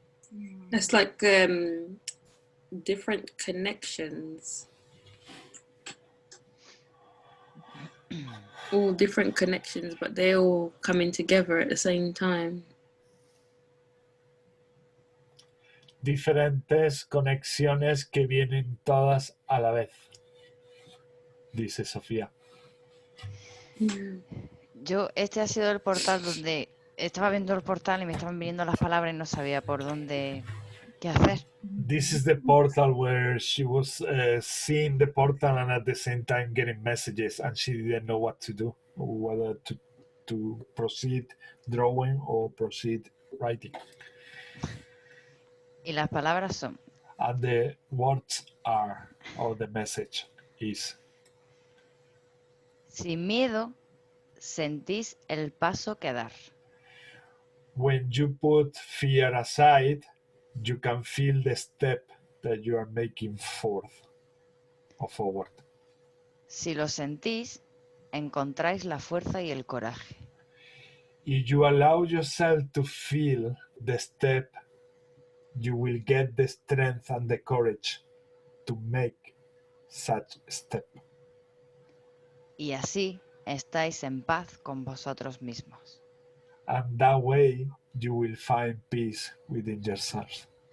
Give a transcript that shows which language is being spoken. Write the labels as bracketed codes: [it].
[en] Nice. It's like different connections. All different connections, but they all coming together at the same time. [es] Diferentes conexiones que vienen todas a la vez, dice Sofía. Yo, este ha sido el portal donde estaba viendo el portal y me estaban viniendo las palabras y no sabía por dónde, qué hacer. [en] This is the portal where she was seeing the portal and at the same time getting messages, and she didn't know what to do, whether to proceed drawing or proceed writing. [es] Y las palabras son: [en] And the words are, or the message is, [es] sin miedo, sentís el paso que dar. [en] when you put fear aside, you can feel the step that you are making forth or forward. [es] Si lo sentís, encontráis la fuerza y el coraje. [en] If you allow yourself to feel the step, you will get the strength and the courage to make such step. [es] Y así estáis en paz con vosotros mismos. [en] And that way you will find peace within yourself.